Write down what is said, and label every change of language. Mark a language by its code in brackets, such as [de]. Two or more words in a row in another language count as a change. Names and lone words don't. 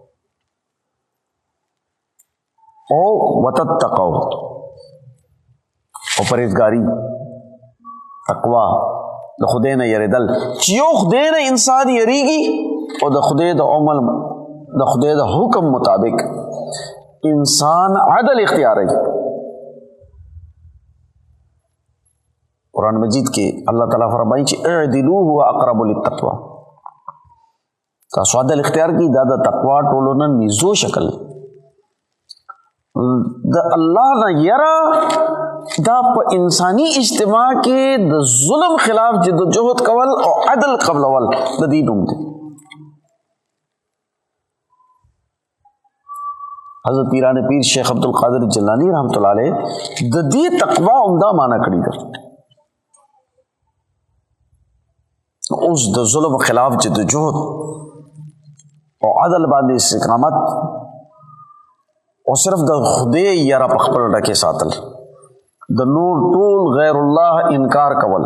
[ps] او وتتقوا او پرهیزګاري، تقوا، د خدای نه یریدل چې یو خدای نه انسان یریږي او د خدای د عمل د خدای د حکم مطابق انسان عدل اختیاروي. قرآن مجید کې الله تعالی فرمایي چې [ar] اعدلوا هو اقرب للتقوى، [ps] تاسو عدل اختیار کړئ، دا د تقوا ټولو نه نږدې شکل. د الله نه یره دا په انساني اجتماع کې د ظلم خلاف جدوجہد کول او عدل قبلول د دې نوم دی. حضرت پیران پیر شیخ عبدالقادر جیلانی رحمۃ اللہ علیہ د دې تقوا عمدہ معنی کړی ده. اوس د ظلم خلاف جدوجہد او عدل باندې استقامت او صرف د خدای یاره په خپل ډکه ساتل، د نور ټول غیر الله انکار کول.